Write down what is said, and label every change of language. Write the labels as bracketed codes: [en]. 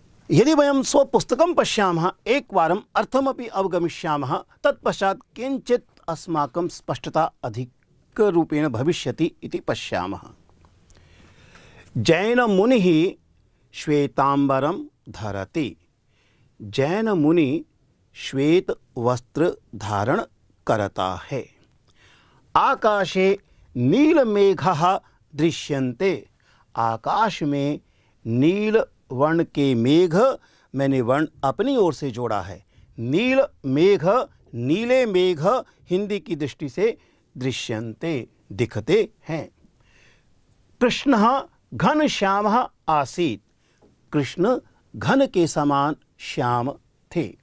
[sa] यदि वयं स्वपुस्तकं पश्यामः एकवारम् अर्थमपि अवगमिष्यामः, तत्पश्चात् किञ्चित् अस्माकं स्पष्टता अधिकरूपेण भविष्यति इति पश्यामः। जैनमुनिः श्वेतांबरं धरति। [hi] जैनमुनि श्वेत वस्त्र धारण करता है। [sa] आकाशे नीलमेघः दृश्यन्ते। [hi] आकाश में नील वर्ण के मेघ, मैंने वर्ण अपनी ओर से जोड़ा है। नील मेघ, नीले मेघ हिंदी की दृष्टि से दृश्यन्ते, दिखते हैं। [sa] कृष्णः घनश्यामः आसीत्। [hi] कृष्ण घन के समान श्याम थे।